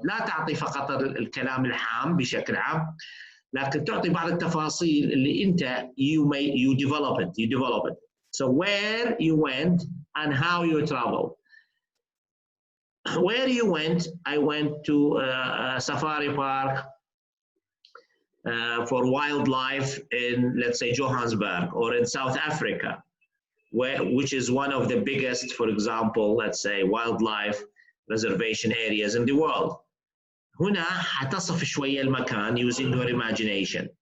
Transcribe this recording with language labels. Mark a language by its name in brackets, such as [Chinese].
[Arabic] لا تعطي فقط الكلام العام بشكل عام، لكن تعطي بعض التفاصيل اللي انت [English] you develop it. So where you went and how you traveled. Where you went, I went to a safari park for wildlife in, let's say, Johannesburg or in South Africa, which is one of the biggest, for example, let's say, wildlife reservation areas in the world. [Arabic] هنا حتصف شوية المكان [English] using your imagination.